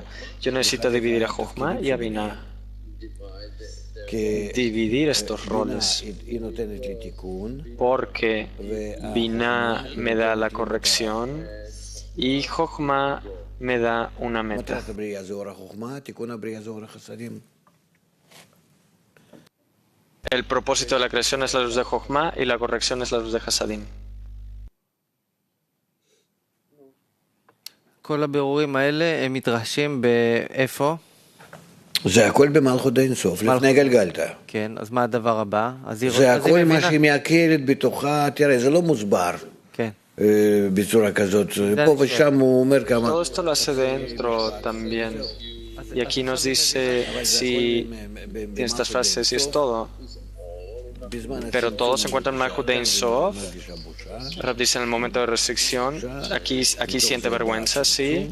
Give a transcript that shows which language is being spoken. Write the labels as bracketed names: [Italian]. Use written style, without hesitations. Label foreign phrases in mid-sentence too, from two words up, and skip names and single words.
[Spanish] Yo necesito dividir a Jochma y a Binah. Dividir estos roles, porque Binah me da la corrección y Jochma me da una meta. El propósito de la creación es la luz de Jochma y la corrección es la luz de Hasadim. [Hebrew] כל הבירורים האלה הם מתרחשים באיפה? זה הכל במלכות אין סוף, לפני גלגלתא. כן, אז מה הדבר הבא? זה הכל מה שהיא מעכלת בתוכה, תראה, זה לא מוסבר. כן. בצורה כזאת. פה ושם הוא אומר כמה... [Spanish] Todo esto lo hace dentro también. Y aquí nos dice si tiene estas frases y es todo. Pero todo se encuentra en Malchut de [Hebrew] אין סוף. [Spanish] Rab dice en el momento de restricción, aquí siente vergüenza, sí.